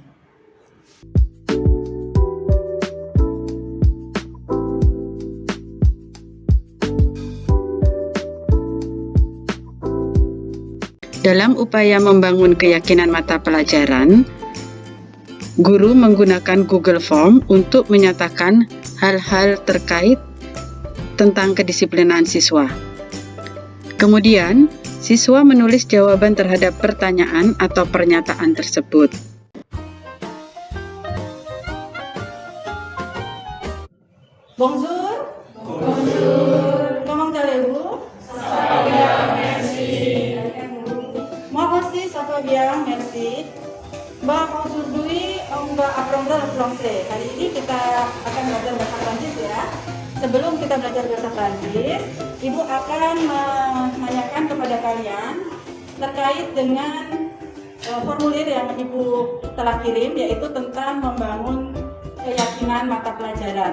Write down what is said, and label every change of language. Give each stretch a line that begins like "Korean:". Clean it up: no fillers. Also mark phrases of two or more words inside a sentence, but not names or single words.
Indonesian: Dalam upaya membangun keyakinan mata pelajaran, guru menggunakan Google Form untuk menyatakan hal-hal terkait tentang kedisiplinan siswa. Kemudian, siswa menulis jawaban terhadap pertanyaan atau pernyataan tersebut.
French: Bonjour. Bonjour. Comment allez-vous? Ça va bien, merci. Moi aussi, ça va bien, merci. Aujourd'hui, on va apprendre le français.
Indonesian: Kali ini kita akan belajar bahasa Prancis ya. Sebelum kita belajar bahasa Prancis, Ibu akan menanyakan kepada kalian terkait dengan formulir yang Ibu telah kirim, yaitu tentang membangun keyakinan mata pelajaran.